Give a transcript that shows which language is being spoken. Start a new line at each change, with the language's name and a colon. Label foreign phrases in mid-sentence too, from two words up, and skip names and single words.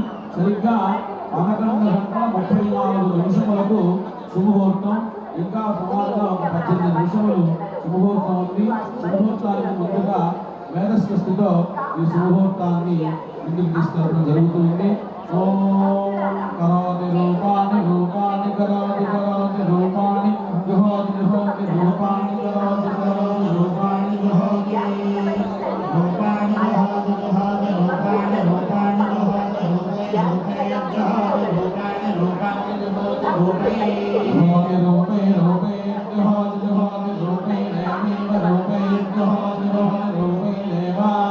Telugu: సరిగ్గా 11:34 శుభముహూర్తం, ఇంకా సుమారుగా ఒక 18 నిమిషములు శుభముహూర్తం ఉంది. శుభముహూర్తానికి ముందుగా వేదస్వస్తితో ఈ శుభముహూర్తాన్ని ముందుకు తీసుకెళ్ళడం జరుగుతుంది.
Sanskrit: ఓం కరోతి రూపాణి రూపాణి కరోతి కరోతి రూపాణి జుహోతి జుహోతి రూపాణి కరోతి కరోతి రూపాణి జుహోతి రూపాణి జుహోతి జుహోతి రూపాణి రూపాణి జుహోతి రూపాణి రూపాణి రూపాణి జుహోతి రూపే రూపే రూపే జుహోతి జుహోతి రూపే రేమేవ రూపే జుహోతి జుహోతి రూపే దేవా